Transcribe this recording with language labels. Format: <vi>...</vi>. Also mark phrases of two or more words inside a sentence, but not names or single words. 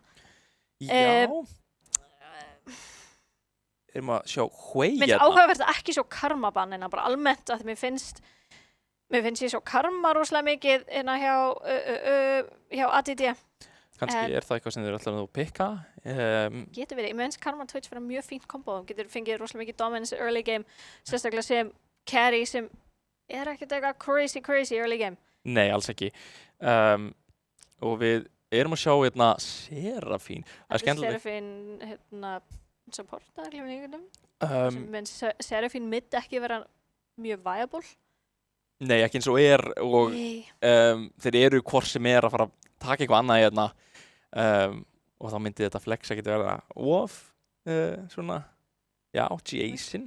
<is>Já. Erum að sjá Hui hérna. Mér finnst áhugavert að ekki sjá Karma ban hérna, bara almennt að mér finnst ég sjá Karma rosalega mikið hérna hjá ATD. Kannski er það eitthvað sem þeir ætla að pikka. Getur verið, ég finnst Karma Twitch vera mjög fínt kombo, getur fengið rosalega mikið dominance</is> <en>early game,</en> <is>sérstaklega sem carry sem er ekkert eitthvað</is> <en>crazy early game.</en> <is>Nei, alls ekki. Og við erum að sjá hérna Seraphine. Seraphine hérna supporta allir einhvernum. Seraphine mitt ekki vera mjög viable. Nei, ekki eins og og þeir eru hvort sem að fara að taka eitthvað annað hérna og þá myndi þetta flex að geta vera of svona, já, Jason.</is>